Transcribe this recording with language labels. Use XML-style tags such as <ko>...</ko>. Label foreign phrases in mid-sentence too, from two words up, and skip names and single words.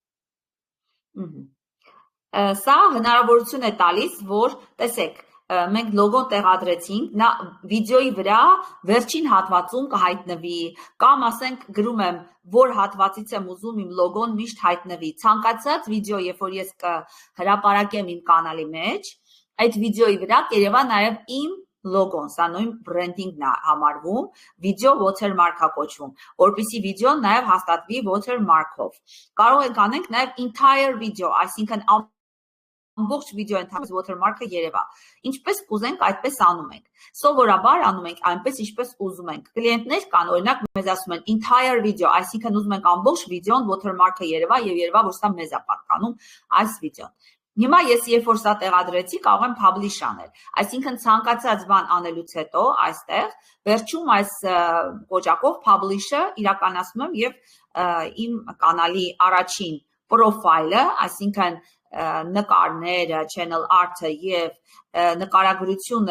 <hy>Սա հնարավորություն է տալիս, որ տեսեք, մենք լոգոն տեղադրեցինք, նա վիդեոյի վրա վերջին հատվածում կհայտնվի, կամ ասենք գրում եմ, որ հատվածից եմ ուզում իմ լոգոն միշտ հայտնվի։ Ցանկացած վիդեո, երբ որ ես կհրապարակեմ իմ կանալի մեջ, այդ վիդեոյի վրա կերևա նաև իմ լոգոն, սա նույն բրենդինգն է համարվում, վիդեո watermark-ա կոչվում, որպեսզի վիդեոն նաև հաստատվի watermark-ով։ Կարող ենք անենք նաև</hy> <en>entire video,</en> <hy>այսինքն ամբողջ վիդեո ընթացքում watermark-ը երևա։ Ինչպես կուզենք, այդպես անում ենք։ Սովորաբար անում ենք այնպես, ինչպես ուզում ենք։ Կլիենտներ կան, օրինակ մեզ ասում են</hy> <en>entire video,</en> <hy>այսինքն ուզում ենք ամբողջ վիդեոն watermark-ը երևա եւ երևա, որ սա մեզ է պատկանում այս վիդեոն։ Հիմա ես երբ որ սա տեղադրեցի, կարող եմ publish անել։ Այսինքն ցանկացած բան անելուց հետո այստեղ վերջում այս կոճակով publish-ը իրականացնում եմ եւ իմ կանալի առաջին պրոֆայլը, այսինքն նկարները,</hy> <en>channel art-</en> <hy>ը եւ նկարագրությունը,</hy>